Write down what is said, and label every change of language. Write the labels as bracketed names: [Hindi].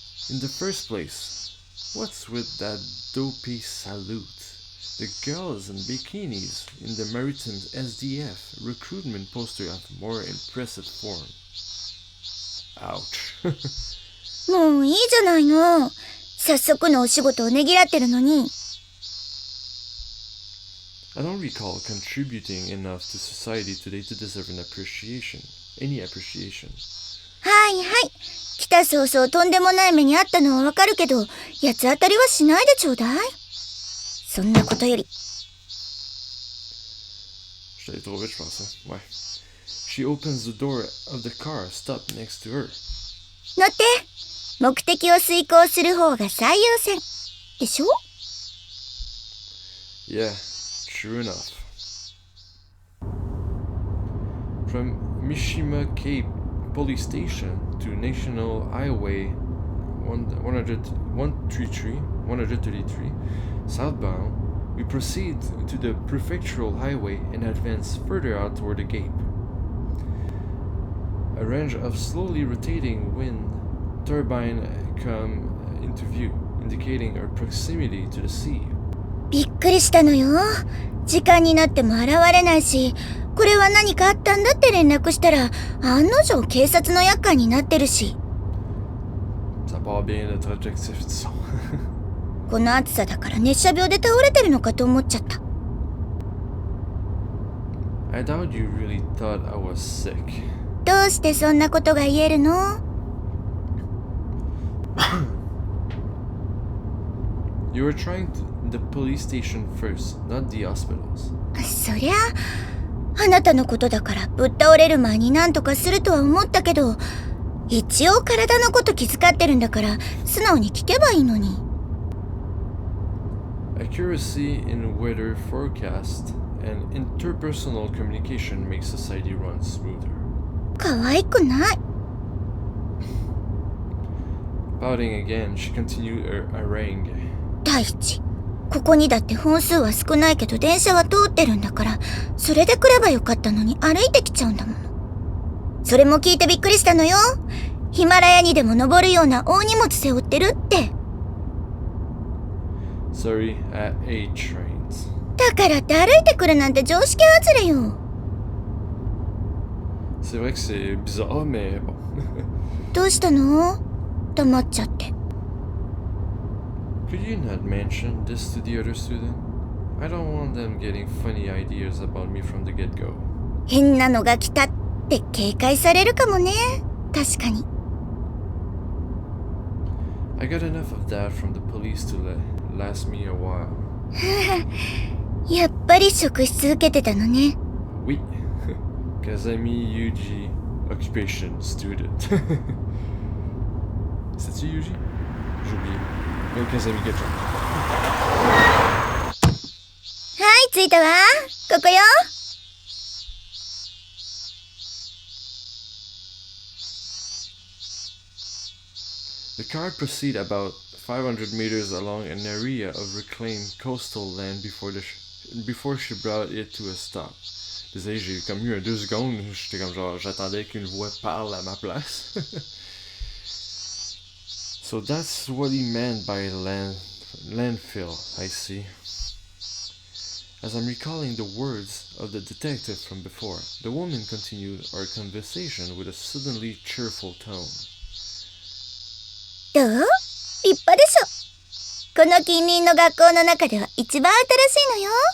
[English] In the first place, what's with that dopey salute? The girls in bikinis in the Maritime SDF recruitment poster have more impressive form. Ouch. [Japanese] もういいじゃないの。早速のお仕事をねぎらってるのに。 [English] I don't recall contributing enough to society today to deserve an appreciation. Any appreciation. [Japanese] はいはい。来た早々とんでもない目にあったのはわかるけど、八つ当たりはしないでちょうだい。そんなことより。 [French] Je t'allais trop vite, je pense. Ouais. [English] She opens the door of the car stopped next to her. [Japanese] 乗って。目的を遂行する方が最優先。でしょ？ [English] Yeah, true enough. From Mishima Cape Police Station to National Highway 133 southbound, we proceed to the prefectural highway and advance further out toward the Cape. A range of slowly rotating wind turbines come into view, indicating our proximity to the sea. [Japanese] びっくりしたのよ。時間になっても現れないし、これは何かあったんだって連絡したら、案の定警察の厄介になってるし。 [French] Ça part bien notre objectif, disons. [Japanese] この暑さだから熱射病で倒れてるのかと思っちゃった。 [English] I doubt you really thought I was sick. [Japanese] どうしてそんなことが言えるの？ [English] You were trying the police station first, not the hospitals. [Japanese] そりゃあなたのことだからぶっ倒れる前に何とかするとは思ったけど、一応体のこと気遣ってるんだから素直に聞けばいいのに。 [English] Accuracy in weather forecast and interpersonal communication make society run smoother. [Japanese] 可愛くない。 [English] Pouting again, she continued her harangue. [Japanese] 第一、ここにだって本数は少ないけど電車は通ってるんだから、それで来ればよかったのに歩いてきちゃうんだもの。それも聞いてびっくりしたのよ。ヒマラヤにでも登るような大荷物背負ってるって。 [English] Sorry, I ate trains. [Japanese] だからって歩いてくるなんて常識外れよ。 [French] C'est vrai que c'est bizarre, mais bon. [Japanese] どうしたの？黙っちゃって。 [English] Could you not mention this to the other student? I don't want them getting funny ideas about me from the get-go. [Japanese] 変なのが来たって警戒されるかもね。確かに。 [English] I got enough of that from the police to last me a while. [Japanese] やっぱり職質受けてたのね。 [French] Oui. [English] Kazami Yuuji, occupation, student. [French] C'est-tu Yuuji? J'ai oublié. Kazami quelque chose. [Japanese] はい、着いたわ。ここよ。 [English] The car proceed about 500 meters along an area of reclaimed coastal land before she brought it to a stop. [French] Désolé, j'ai comme eu 2 secondes, j'étais comme genre, j'attendais qu'une voix parle à ma place. [English] So that's what he meant by landfill, I see. As I'm recalling the words of the detective from before, the woman continued our conversation with a suddenly cheerful tone. [Japanese] どう？立派でしょ。この近隣の学校の中では一番新しいのよ。